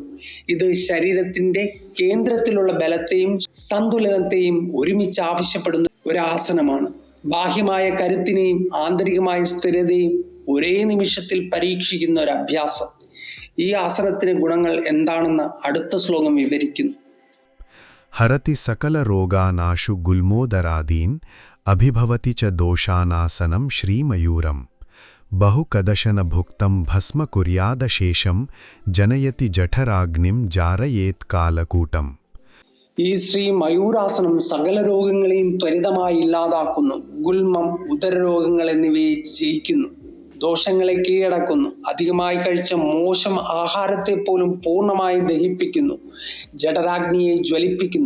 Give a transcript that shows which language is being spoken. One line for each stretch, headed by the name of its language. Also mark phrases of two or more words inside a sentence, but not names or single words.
Malayalam: ഇത് ശരീരത്തിന്റെ കേന്ദ്രത്തിലുള്ള ബലത്തെയും സന്തുലനത്തെയും ഒരുമിച്ച് ആവശ്യപ്പെടുന്ന ഒരു ആസനമാണ്. ബാഹ്യമായ കരുത്തിനെയും ആന്തരികമായ സ്ഥിരതയും ഒരേ നിമിഷത്തിൽ പരീക്ഷിക്കുന്ന ഒരു അഭ്യാസം. ഈ ആസനത്തിന് ഗുണങ്ങൾ എന്താണെന്ന് അടുത്ത ശ്ലോകം വിവരിക്കുന്നു.
Sanskrit: ഹരതി സകല രോഗാനാശു ഗുൽമോദരാദീൻ अभिभवति च दोषानासनं श्रीमयूरम् बहुकदशनभुक्तं भस्म कुर्यादशेषं जनयति जठराग्निं जारयेत् कालकूटम्.
Malayalam: ഈ ശ്രീ മയൂരാസനം സകല രോഗങ്ങളെയും ത്വരിതമായി ഇല്ലാതാക്കുന്നു. ഗുൽമം, ഉദരരോഗങ്ങൾ എന്നിവയെ ജയിക്കുന്നു. ദോഷങ്ങളെ കീഴടക്കുന്നു. അധികമായി കഴിച്ച മോശം ആഹാരത്തെ പോലും പൂർണ്ണമായി ദഹിപ്പിക്കുന്നു. ജഠരാഗ്നിയെ ജ്വലിപ്പിക്കുന്നു.